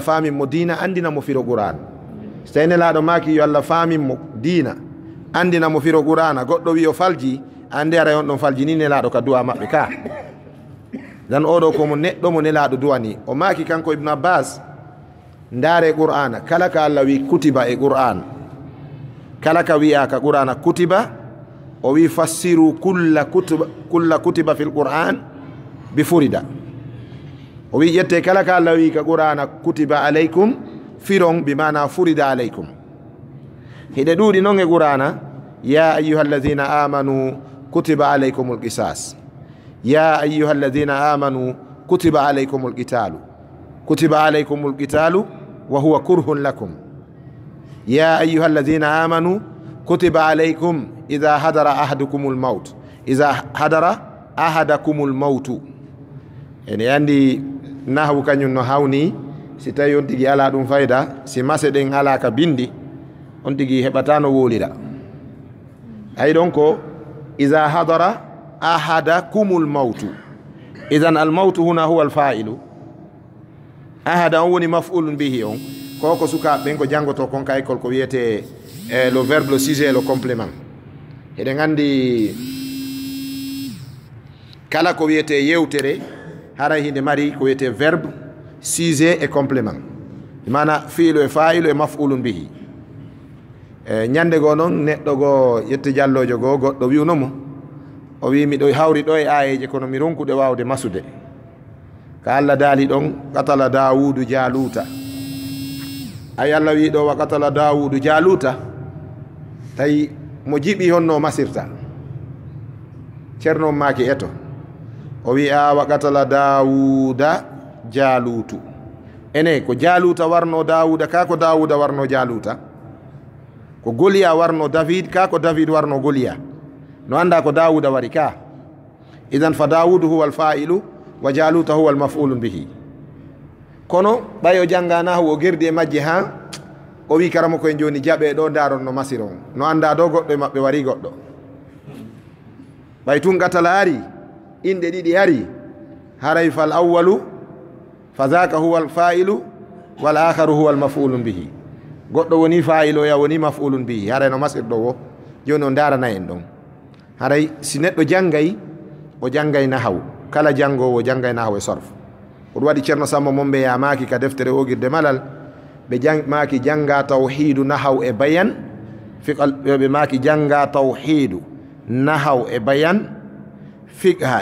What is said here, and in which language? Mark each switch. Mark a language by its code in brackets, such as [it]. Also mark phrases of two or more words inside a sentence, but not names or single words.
[ff] famin mo diina andina mo firo Qur'an so tawi nelaɗo maki yo Allah famin mo diina andina mo firo Qur'ana goɗɗo wi o falji ande ara on ɗon falji ni nelaɗo ka du'a maɓɓe ka dan oɗo komo neɗɗo mo nelaɗo du'a ni o maki kanko Ibn Abbas ndaare Qur'ana kala ka Allah wi kutiba e Qur'an kala ka wi'a ka Qur'ana kutiba o wi [ar] فسر كل كتب في القرآن بفرض [ff] o wi ƴette kala ka Allah wi ka Qur'ana [ar] كتب عليكم [ff] firon bi mana furida alaykum hiɗe ɗuuɗi noon e Qur'ana [ar] يا أيها الذين آمنوا كتب عليكم القصاص يا أيها الذين آمنوا كتب عليكم القتال كتب عليكم القتال وهو كره لكم يا أيها الذين آمنوا كتب عليكم إذا حضر أحدكم الموت إذا حضر أحدكم الموت [ff] ene andi nahwu kanyum no hawni si tawi on tigi ala ɗum fayda si mase ɗen ala ka bindi on tigi heɓata no wolira ay ɗon ko [ar] إذا حضر أحدكم الموت إذن الموت هنا هو الفاعل [ff] ahada on woni [ar] مفعول به [ff] on koko suka ɓen ko jangoto kon ka école ko wiyete [fr] le verbe le sujet le complément [ff] eɗen andi kala ko wiyete yewtere haray hinde mari ko wiyete [fr] verbe sujet et complément [ff] mana fiilu e fa'ilu e [ar] مفعول به [ff] ñande go noon neɗɗo go yette jallojo go goɗɗo wiwnomo o wi miɗo hawri ɗo e ayeje kono mi ronkuɗe wawde masude ka Allah daali ɗon qatala Dawudu Jaluta ay Allah wi ɗo [ar] وقتل داود جالوت [ff] tawi mo jiɓi honno masirta ceerno maki eto o wi a [ar] وقتل داود جالوت [ff] ene ko Jaluta warno Dawuda ka ko Dawuda warno Jaluta ko Goliya warno David ka ko David warno Goliya no anda ko Dawuda wari ka [ar] إذن فداود هو الفاعل وجالوت هو المفعول به [ff] kono ɓayo janga nahwu o gerdi e majje ha o wi karamo koye joni jaɓe ɗo daron no masir on no anda do goɗɗo e maɓɓe wari goɗɗo ɓay tun qatala ari inde ɗiɗi ari haray [ar] فالأول فذاك هو الفاعل والآخر هو المفعول به [ff] goɗɗo woni fa'ilo ya woni [ar] مفعول به [ff] haray no masirɗo wo joni o darana en ɗon haray si neɗɗo janggay o janggay nahaw kala jangowo janggay nahaw e sorf ko ɗum waɗi ceerno Samba Mombe ya maki ka deftere ogirde malal ɓe maki janga tawhidu nahaw e bayan ɓe maki janga tawhidu nahaw e bayan fiqha